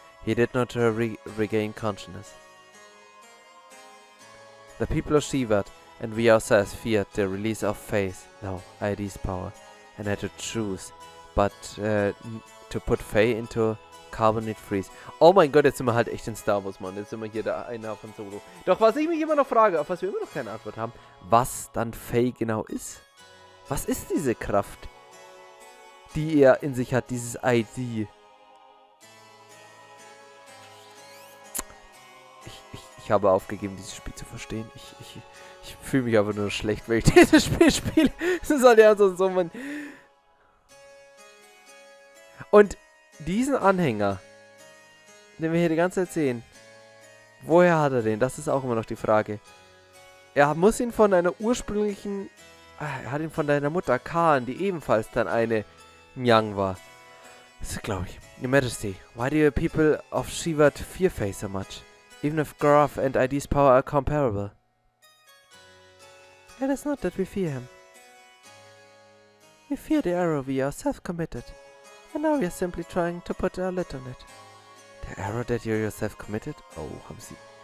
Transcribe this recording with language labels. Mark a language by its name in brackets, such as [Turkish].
[English] He did not regain consciousness. The people of Shivat and we ourselves feared the release of Fei's, ID's power, and had to choose, but to put Fei into Carbonate Freeze. [German] Oh mein Gott, jetzt sind wir halt echt in Star Wars, Mann. Jetzt sind wir hier der Einer von Solo. Doch was ich mich immer noch frage, auf was wir immer noch keine Antwort haben, was dann Fei genau ist. Was ist diese Kraft, die er in sich hat, dieses ID? Ich habe aufgegeben, dieses Spiel zu verstehen. Ich fühle mich aber nur schlecht, wenn ich dieses Spiel spiele. Das ist halt ja so man. Und diesen Anhänger, den wir hier die ganze Zeit sehen, woher hat er den? Das ist auch immer noch die Frage. Er muss ihn von einer ursprünglichen... Er hat ihn von deiner Mutter Khan, die ebenfalls dann eine Miang war. Das glaube ich. [English] Your Majesty, why do your people of Shivat fear Fei so much? Even if Graph and ID's power are comparable. It is not that we fear him. We fear the arrow we ourselves committed. And now we are simply trying to put a lid on it. The arrow that you yourself committed? [German] Oh, haben Sie.